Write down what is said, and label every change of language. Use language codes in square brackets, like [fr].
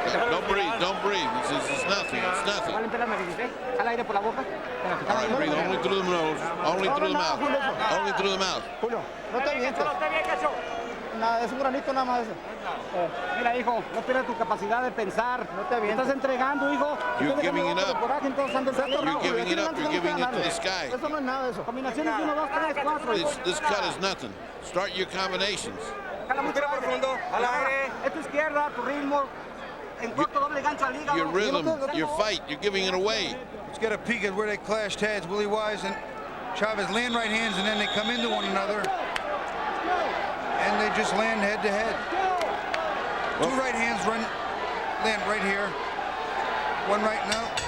[en] Don't breathe, don't breathe. It's nothing, it's nothing. [es] Al aire por la boca. [en] All right, breathe only through the nose, only through the mouth. Only through the mouth. [es] Julio, no te avientes. Nada, es un granito nada más eso. Mira, hijo, no pierdas tu capacidad de pensar. No te avientes. Estás entregando, hijo. [en] You're giving it up. You're giving it up. You're giving it to the sky. [es] Eso no es nada de eso. Combinaciones 1, 2, 3, 4. [en] This cut is nothing. Start your combinations. [es] Jala mucho profundo. Al aire. Es tu izquierda, tu ritmo. En corto, doble gancho al hígado. [en] Your rhythm, your fight, you're giving it away. Let's get a peek at where they clashed heads. Willy Wise and Chavez land right hands, and then they come into one another. And they just land head to head. Two right hands land right here. One right now.